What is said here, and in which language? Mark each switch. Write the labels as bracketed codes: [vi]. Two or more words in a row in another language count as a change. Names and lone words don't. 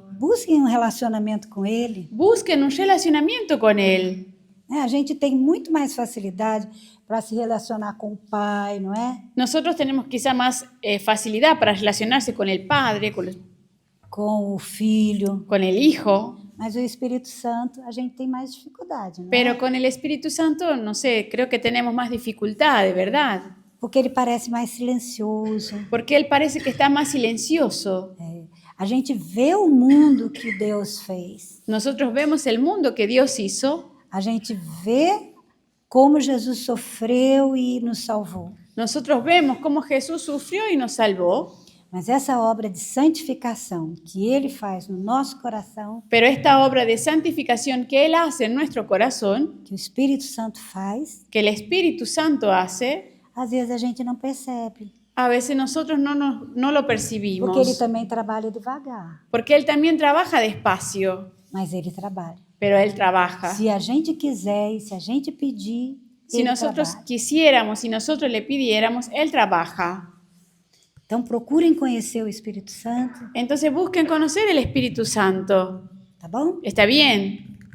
[pt] busquem um relacionamento com ele. [es] busquen un relacionamiento con Él. [pt] A gente tem muito mais facilidade para se relacionar com o Pai, não é? [es] Nosotros tenemos quizá más facilidad para relacionarse con el Padre, [pt] Com o Filho. [es] con el Hijo, [pt] Mas o Espírito Santo, a gente tem mais dificuldade, não é? [es] pero con el Espíritu Santo, no sé, creo que tenemos más dificultad, de verdad, [pt] Porque ele parece mais silencioso. [es] porque Él parece que está más silencioso. [pt] A gente vê o mundo que Deus fez. [es] Nosotros vemos el mundo que Dios hizo, [pt] A gente vê como Jesus sofreu e nos salvou. [es] nosotros vemos cómo Jesús sufrió y nos salvó, [pt] Mas essa obra de santificação que ele faz no nosso coração, [es] pero esta obra de santificación que Él hace en nuestro corazón, [pt] que o Espírito Santo faz, [es] que el Espíritu Santo hace, [pt] às vezes a gente não percebe. [es] a veces nosotros no lo [pt] Porque ele [es] percibimos, [pt] também trabalha devagar. [es] porque Él también trabaja despacio, [pt] Mas ele trabalha. [es] pero Él trabaja. [pt] Se a gente quiser e se a gente pedir, [es] Si [pt] ele [es] nosotros [pt] trabalha. [es] quisiéramos, si nosotros le pidiéramos, Él trabaja. [pt] Então procurem conhecer o Espírito Santo, [es] Entonces busquen conocer el Espíritu Santo. [pt] tá bom? [es] ¿Está bien?